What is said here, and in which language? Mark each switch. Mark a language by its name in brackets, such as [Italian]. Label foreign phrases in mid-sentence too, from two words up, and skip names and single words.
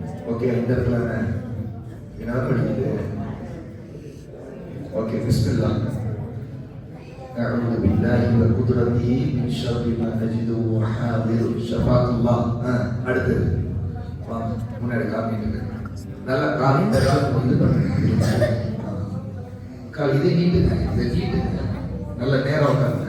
[Tamil] ஓகே, இந்த இடத்துல என்ன படிக்குது? ஓகே, பிஸ்மில்லாஹ். [Arabic] أعوذ بالله وقدرته من شر ما أجد وحاذر شفاك الله. [Tamil] அடுத்து முன்னாடி காமிட்டு நல்லா கால் இந்த கால் வந்து கால் இதை நீட்டுங்க, இதை நீட்டுங்க, நல்ல நேரம் உட்காருங்க.